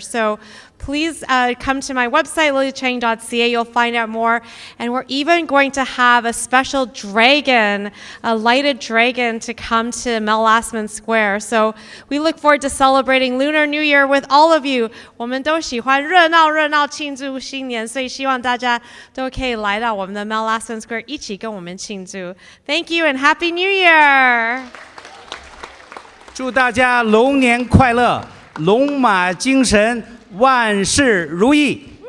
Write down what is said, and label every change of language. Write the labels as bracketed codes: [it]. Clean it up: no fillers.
[en] So please come to my website, lilychang.ca. You'll find out more. And we're even going to have a special dragon, a lighted dragon, to come to Mel Lastman Square. So we look forward to celebrating Lunar New Year with all of you. [zh] 我们都喜欢热闹庆祝新年，所以希望大家都可以来到我们的 Mel Lastman Square 一起跟我们庆祝。 [en] Thank you and Happy New Year! [zh] 祝大家龙年快乐，龙马精神，万事如意。